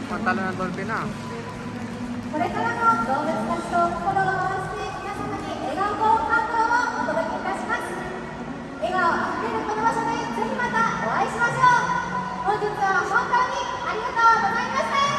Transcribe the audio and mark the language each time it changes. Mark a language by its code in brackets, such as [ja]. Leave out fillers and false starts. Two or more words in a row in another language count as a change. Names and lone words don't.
[tl] talo ng dolphin na. [ja] これからも動物たちと心を合わせて皆様に笑顔と感動をお届けいたします。笑顔あふれるこの場所でぜひまたお会いしましょう。本日は本当にありがとうございました。